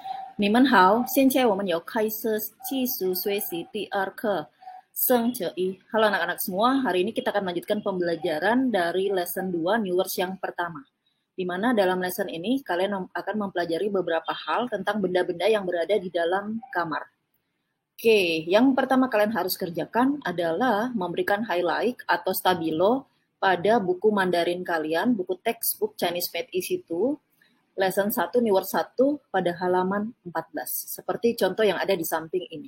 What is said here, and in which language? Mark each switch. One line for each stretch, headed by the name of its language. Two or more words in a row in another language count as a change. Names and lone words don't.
Chinese: 你们好，现在我们有开始技术学习第二课生者一.
Indonesian: Halo anak-anak semua, hari ini kita akan melanjutkan pembelajaran dari
English: lesson 2 New Words
Indonesian: yang pertama. Di mana dalam lesson ini kalian akan mempelajari beberapa hal tentang benda-benda yang berada di dalam kamar. Oke, yang pertama kalian harus kerjakan adalah memberikan highlight atau stabilo pada buku Mandarin kalian, buku textbook Chinese Pet Easy 2,
English: lesson 1 New Word 1
Indonesian: pada halaman 14, seperti contoh yang ada di samping ini.